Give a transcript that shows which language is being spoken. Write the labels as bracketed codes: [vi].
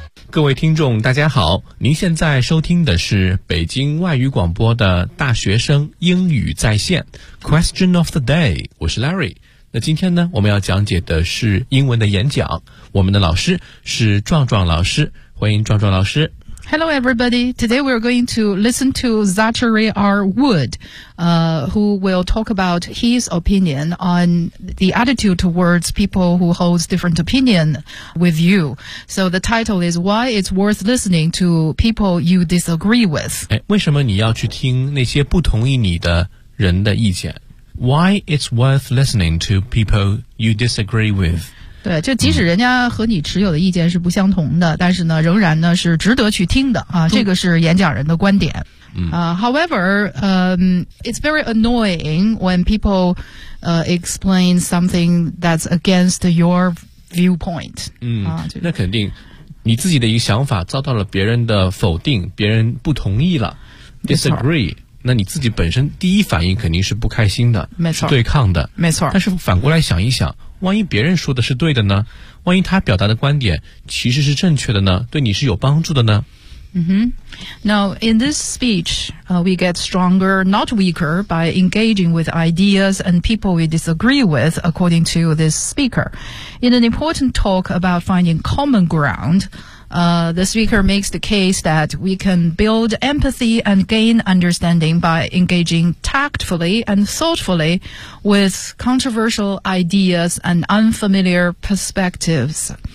[zh] 各位听众大家好，您现在收听的是北京外语广播的大学生英语在线 Question of the day， 我是 Larry。那今天呢，我们要讲解的是英文的演讲，我们的老师是壮壮老师，欢迎壮壮老师。 [en] Hello everybody, today we're going to listen to Zachary R. Wood, who will talk about his opinion on the attitude towards people who hold different opinion with you. So the title is Why It's Worth Listening to People You Disagree With. [zh] 为什么你要去听那些不同意你的人的意见？ [en] Why It's Worth Listening to People You Disagree With? [zh] 对，就即使人家和你持有的意见是不相同的，但是呢仍然呢是值得去听的啊，这个是演讲人的观点。 [en] However, it's very annoying when people explain something that's against your viewpoint. [zh] 那肯定你自己的一个想法遭到了别人的否定，别人不同意了 disagree。那你自己本身第一反应肯定是不开心的，没错，是对抗的，没错。但是反过来想一想，万一别人说的是对的呢？万一他表达的观点其实是正确的呢？对你是有帮助的呢？ [en] Now, in this speech, we get stronger, not weaker, by engaging with ideas and people we disagree with, according to this speaker. In an important talk about finding common ground,The speaker makes the case that we can build empathy and gain understanding by engaging tactfully and thoughtfully with controversial ideas and unfamiliar perspectives.